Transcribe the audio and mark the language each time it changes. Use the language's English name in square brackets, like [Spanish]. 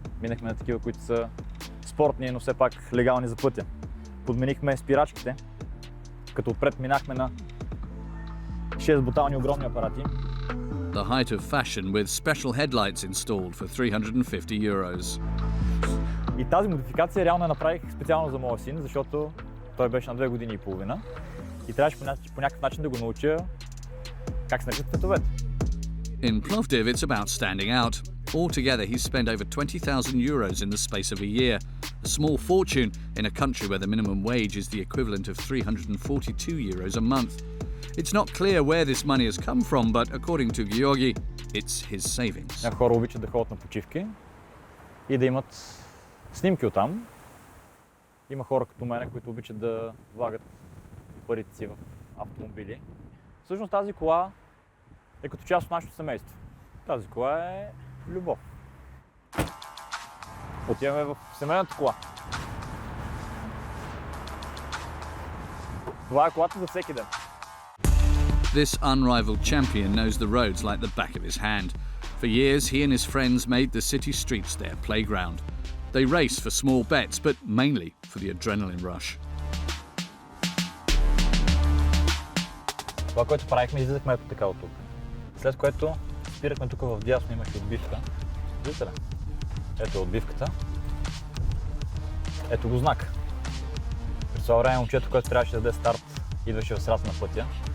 [Bulgarian] Минахме на такива, които са спортни, но все пак легални за пътя. Подменихме спирачките, като отпред минахме на 6 бутални огромни апарати. [English] The height of fashion with special headlights installed for 350 euros. [Bulgarian] И тази модификация реално я направих специално за моя син, защото той беше на 2 години и половина и трябваше по някакъв начин да го науча как се наричат цветовете. [English] In Plovdiv, it's about standing out. Altogether, he's spent over 20,000 euros in the space of a year, a small fortune in a country where the minimum wage is the equivalent of 342 euros a month. It's not clear where this money has come from, but according to Georgi, it's his savings. [Bulgarian] Хора обичат да ходят на почивки и да имат снимки оттам. Има хора като мен, които обичат да влагат парите си в автомобили. Всъщност тази кола е като част от нашето семейство. Тази кола е любов. Отиваме в семейната кола. Това е колата за всеки ден. [English] This unrivaled champion knows the roads like the back of his hand. For years, he and his friends made the city streets their playground. They race for small bets, but mainly for the adrenaline rush. [Bulgarian] Това, което правихме, излизахме ето така от тук. След което спирахме тук в дясно, имаше отбивка. Виждате ли? Ето отбивката. Ето го знак. През това време момчето, което трябваше да даде старт, идваше в средата на пътя.